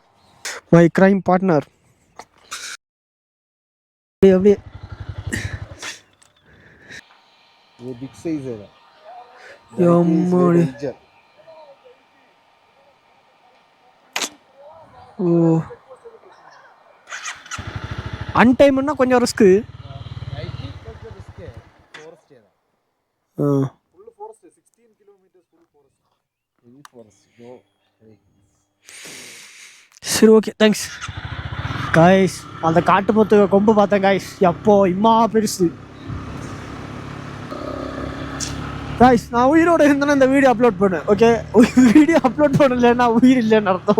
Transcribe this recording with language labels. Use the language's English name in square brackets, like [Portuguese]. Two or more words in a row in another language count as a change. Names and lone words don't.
[English] my crime partner அப்படியே [Hindi] ये [English] big size [Hindi] है ना, [Tamil] यम्माड़ी ஓ அன்டைம்னா கொஞ்சம் ரிஸ்க்கு. [Hindi] फॉरेस्ट है ना, ஆ [English] full forest [Hindi] है, 16 किलोमीटर [English] full forest, heavy forest [Hindi] जो [English] சரி okay thanks guys. [Tamil] அந்த காட்டு போத்து கொம்பு பார்த்தேன் காய்ஸ், எப்போ இம்மா பெருசு காய்ஸ். நான் உயிரோடு இருந்தேன்னா இந்த [English] video upload [Tamil] பண்ணேன். ஓகே, [English] video upload [Tamil] பண்ணலைன்னா உயிர் இல்லைன்னு அர்த்தம்.